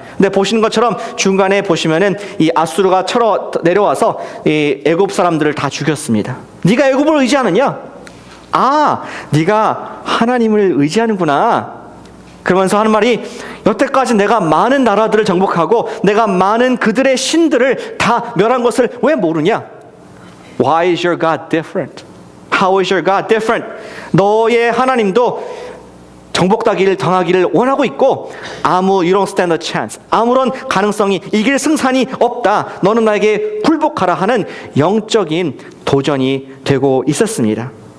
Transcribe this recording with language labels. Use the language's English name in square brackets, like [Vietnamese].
[Korean] 근데 보시는 것처럼 중간에 보시면은 이 아수르가 쳐러 내려와서 이 애굽 사람들을 다 죽였습니다. 네가 애굽을 의지하느냐? 네가 하나님을 의지하는구나. 그러면서 하는 말이 여태까지 내가 많은 나라들을 정복하고 내가 많은 그들의 신들을 다 멸한 것을 왜 모르냐? [English] Why is your God different? How is your God different? [Korean] 너의 하나님도 정하기를 원하고 있고 [English] you don't stand a chance. [Korean] 아무런 가능성이 이길 승산이 없다. 너는 나에게 굴복하라 하는 영적인 도전이 되고 있었습니다.